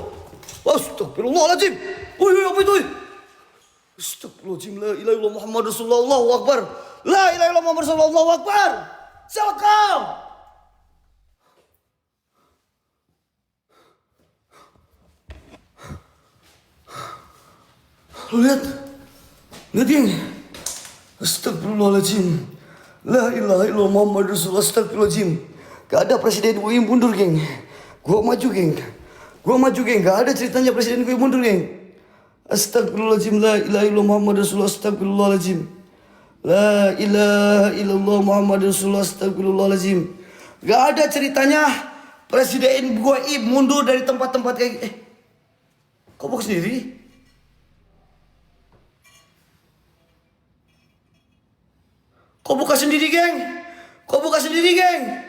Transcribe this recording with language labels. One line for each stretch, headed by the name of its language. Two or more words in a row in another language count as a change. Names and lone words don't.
Arabic: أستغفر الله العظيم.
Indonesian: Woi, apa itu?
Arabic: أستغفر الله العظيم, لا إله إلا الله محمد رسول الله. الله أكبر. لا إله إلا الله محمد رسول الله. الله أكبر.
Indonesian: Silakan. Lihat geng.
Arabic: أستغفر الله العظيم. لا إله إلا الله محمد رسول الله. أستغفر الله العظيم.
Indonesian: Gak ada presiden gue yang mundur geng. Gue maju geng. Gak ada ceritanya presiden gue mundur geng.
Arabic: أستغفر الله العظيم. لا إله إلا الله محمد رسول الله. أستغفر الله العظيم. لا إله إلا الله محمد رسول الله أستغفر الله العظيم.
Indonesian: Gak ada ceritanya Presiden Goib mundur dari tempat-tempat kayak kok buka sendiri? Kok buka sendiri, geng? Kok buka sendiri, geng?